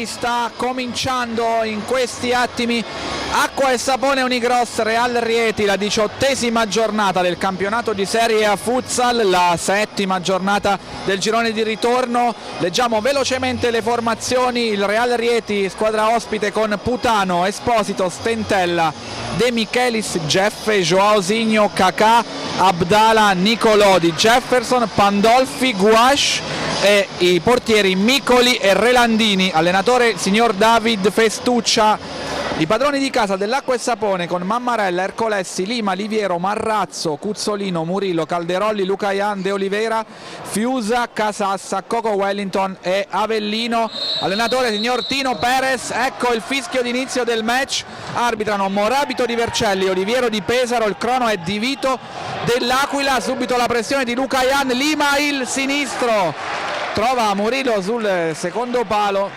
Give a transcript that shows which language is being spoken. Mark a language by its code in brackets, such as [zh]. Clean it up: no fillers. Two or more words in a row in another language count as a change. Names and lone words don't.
[it] Sta cominciando in questi attimi Acqua e Sapone Unicross Real Rieti, la 18ª giornata del campionato di Serie A Futsal, la 7ª giornata del girone di ritorno. Leggiamo velocemente le formazioni. Il Real Rieti, squadra ospite con Putano, Esposito, Stentella, De Michelis, Geffe, Joao Signo, Kakà, Abdala, Nicolodi, Jefferson, Pandolfi, Guash e i portieri Micoli e Relandini. Allenatore il signor David Festuccia. I padroni di casa dell'Acqua e Sapone con Mammarella, Ercolessi, Lima, Liviero, Marrazzo, Cuzzolino, Murillo, Calderolli, Lucaian, De Olivera, Fiusa, Casassa, Coco Wellington e Avellino. Allenatore signor Tino Perez. Ecco il fischio d'inizio del match. Arbitrano Morabito di Vercelli, Oliviero di Pesaro, il crono è di Vito dell'Aquila. Subito la pressione di Lucaian, Lima il sinistro, trova Murillo sul secondo palo.